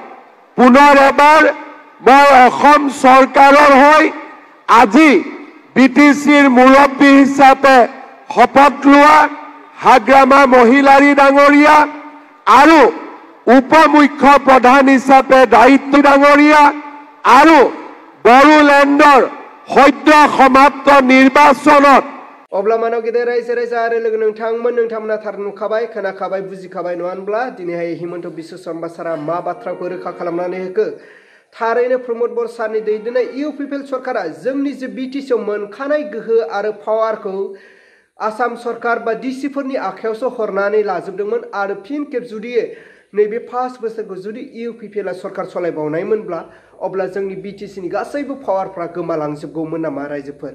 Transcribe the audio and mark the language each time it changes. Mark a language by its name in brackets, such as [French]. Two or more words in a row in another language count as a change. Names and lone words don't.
[Assamese] পুনৰ এবাৰ মই অসম চৰকাৰৰ হৈ আজি বিটিচিৰ মুৰব্বী হিচাপে শপত লোৱা হাগ্ৰামা মহিলাৰী ডাঙৰীয়া আৰু উপমুখ্য প্ৰধান হিচাপে দায়িত্ব ডাঙৰীয়া আৰু বড়োলেণ্ডৰ সদ্য সমাপ্ত নিৰ্বাচনত [Bodo] अब्ला मानव गेदेर रायजो राजा आरो लोगो नोंथांमोना थार नुखाबाय, खोनाखाबाय, बुजिखाबाय नङा होनब्ला दिनैहाय हिमन्त बिश्व शर्मा सारा मा बाथ्राखौ रोखा खालामनानै होखो। थारैनो प्रमोद बर सारनि दैदेननाय इउपिपिएल सरकारा जोंनि जे बिटिसिआव मोनखानाय गोहो आरो पावारखौ आसाम सरकार बा डिसिफोरनि आखायावसो हरनानै लाजोबदोंमोन आरो फिन खेब जुदि नैबे 5 बोसोरखौ जुदि इउपिपिएल सरकार सलायबावनायमोनब्ला अब्ला जोंनि बिटिसिनि गासैबो पावारफ्रा गोमालांजोबगौमोन नामा रायजोफोर?